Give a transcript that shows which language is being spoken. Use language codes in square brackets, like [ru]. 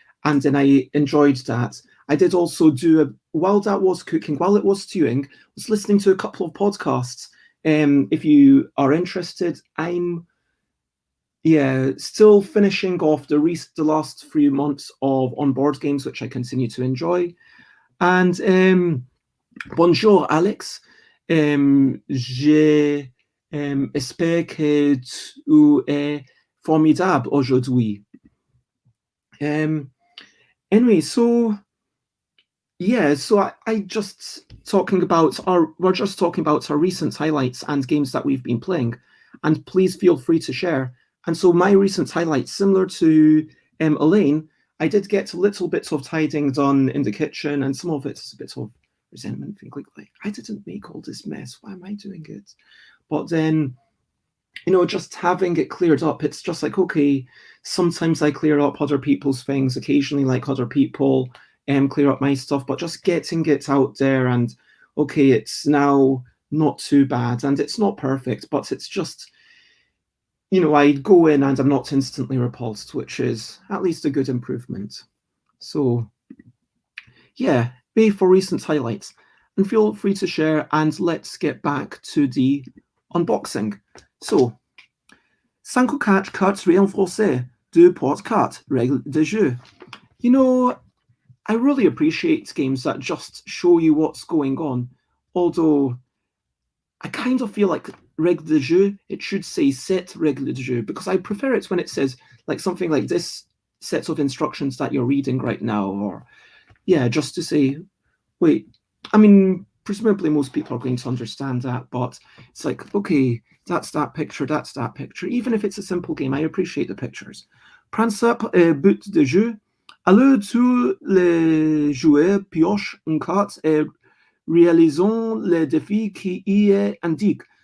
[en] And then I enjoyed that. I did also while that was cooking, while it was stewing, I was listening to a couple of podcasts. If you are interested, I'm still finishing off the last 3 months of On Board Games, which I continue to enjoy. [fr] And bonjour Alex, j'espère que tu es formidable aujourd'hui. [en] Anyway, so yeah, so I just we're just talking about our recent highlights and games that we've been playing, and please feel free to share. And so my recent highlights, similar to Elaine, I did get little bits of tidying done in the kitchen, and some of it's a bit of resentment, think like I didn't make all this mess. Why am I doing it? But then, you know, just having it cleared up, it's just like, okay, sometimes I clear up other people's things, occasionally like other people clear up my stuff, but just getting it out there and okay, it's now not too bad and it's not perfect, but it's just, you know, I go in and I'm not instantly repulsed, which is at least a good improvement. So yeah, pay for recent highlights and feel free to share, and let's get back to the unboxing. [fr] So, 5 ou 4 cartes en français, 2 portes cartes, règles de jeu. [en] You know, I really appreciate games that just show you what's going on, although I kind of feel like [fr] règles de jeu, [en] it should say [fr] set règles de jeu, [en] because I prefer it when it says like something like this set of instructions that you're reading right now, or yeah, just to say, wait, I mean, presumably most people are going to understand that, but it's like, okay, that's that picture, that's that picture. Even if it's a simple game, I appreciate the pictures. [fr] Principe but de jeu. Alors tous les joueurs piochent une carte et réalisons le défi qui y est indiqué.